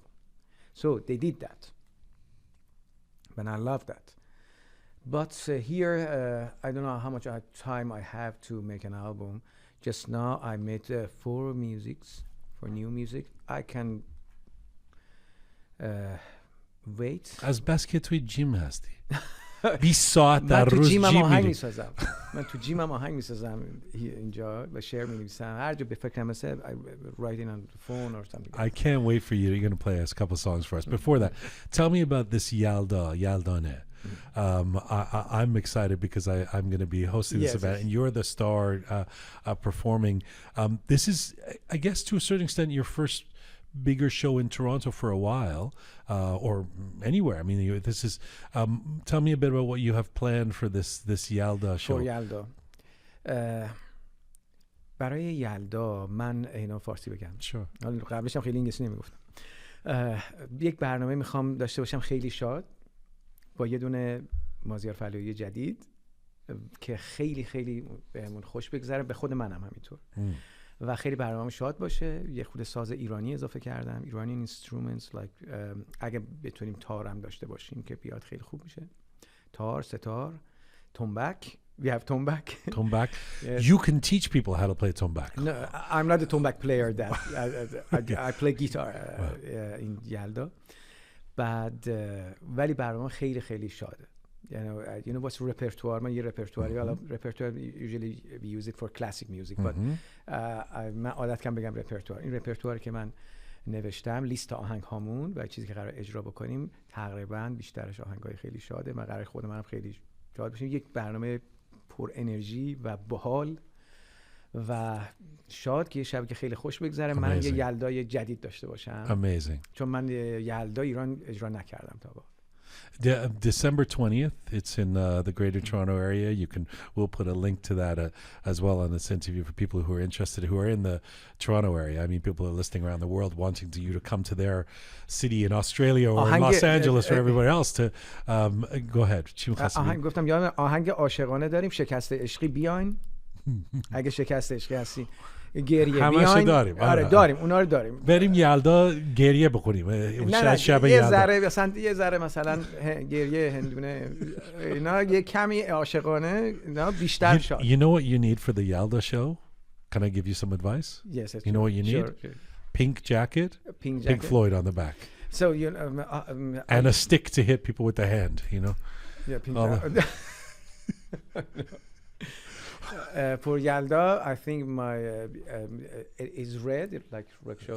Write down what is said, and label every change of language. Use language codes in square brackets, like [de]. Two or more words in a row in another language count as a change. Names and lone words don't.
[en] So they did that. And I love that. But here, I don't know how much time I have to make an album. Just now, I made 4 musics, for new music. I can wait. [fa] از بس که توی جیم هستی 20 ساعت در روز جیم میسازم. من تو جیمم آهنگ میسازم اینجا و شعر می‌نویسم. هر جا به فکرم مثلا [en] I write it on the phone or something. I can't wait for you. You're going to play us a couple songs for us. Before that, tell me about this Yaldane. I'm excited because I'm going to be hosting this event, and you're the star performing. This is, I guess, to a certain extent, your first bigger show in Toronto for a while, or anywhere. I mean, this is. Tell me a bit about what you have planned for this Yalda show. For Yalda, [fa] برای یلدا من اینا فارسی بگم. حالا قبلش هم خیلی انگلیسی نمیگفتم. یک برنامه میخوام داشته باشم خیلی شاد با یه دونه مازیار فلاحی جدید که خیلی خیلی بهمون خوش بگذره، به خود منم همینطور. و خیلی برنامه شاد باشه. یه خود ساز ایرانی اضافه کردم، [en] Iranian instruments like [fa] اگه بتونیم تارم داشته باشیم که بیاد خیلی خوب میشه. تار، ستار، تنبک. [en] We have tombak. Tombak. Yes. You can teach people how to play tombak. No, I'm not a tombak player. That I play guitar in Yalda. [fa] بعد ولی برنامه خیلی خیلی شاده. [en] You know what's repertoire? [fa] من یه رپرتواری، حالا [en] repertoire usually we use it for classic music, [fa] but من عادت کنم بگم رپرتوار. این رپرتواری که من نوشتم لیست آهنگ هامون و چیزی که قرار اجرا بکنیم تقریبا بیشترش آهنگای خیلی شاده. من قرار خود منم خیلی شاد بشیم. یک برنامه پر انرژی و باحال و شاد که یه شب که خیلی خوش بگذره. من یه یلدای جدید داشته باشم. [en] Amazing. [fa] چون من یلدا ایران اجرا نکردم تا با. [en] December 20th, it's in the Greater Toronto area. We'll put a link to that as well on this interview for people who are interested, who are in the Toronto area. I mean, people are listening around the world wanting you to come to their city in Australia or in Los Angeles or everywhere else to go ahead. [fa] گفتم یادم آهنگ عاشقانه داریم، شکست عشقی بیاین. اگه شکست عشقی هستی گریه بیاین. داریم. آره داریم، اونا رو داریم. بریم یلدا گریه بکنیم. نه شب یه ذره مثلا گریه هندونه اینا یه کمی عاشقانه اینا بیشتر شد. [en] You know what you need for the Yalda show? Can I give you some advice? Yes. You know what you need? Sure. Pink jacket. Pink Floyd on the back. So you and a stick to hit people with the hand, you know. Yeah, pink. For Yalda, I think my it is red, like Roqe show.